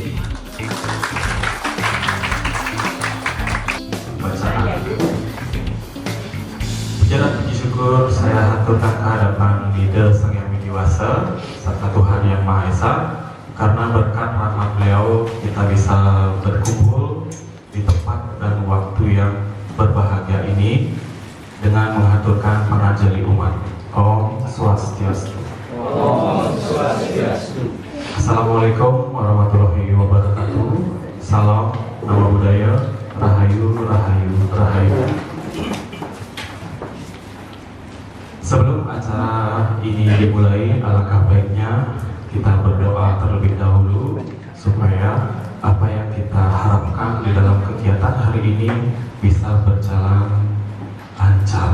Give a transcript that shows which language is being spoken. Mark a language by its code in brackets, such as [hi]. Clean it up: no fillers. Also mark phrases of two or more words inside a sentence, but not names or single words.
[id] Puja dan puji syukur saya haturkan kehadapan Ide Sang Yang Widiwasa serta Tuhan Yang Maha Esa, karena berkat rahmat beliau kita bisa berkumpul di tempat dan waktu yang berbahagia ini dengan menghaturkan pengajari umat. [ban] Om Swastiastu. Om Swastiastu. [ar] Assalamualaikum warahmatullahi wabarakatuh. [id] Salam, nama budaya, rahayu, rahayu, rahayu. Sebelum acara ini dimulai, alangkah baiknya kita berdoa terlebih dahulu supaya apa yang kita harapkan di dalam kegiatan hari ini bisa berjalan lancar.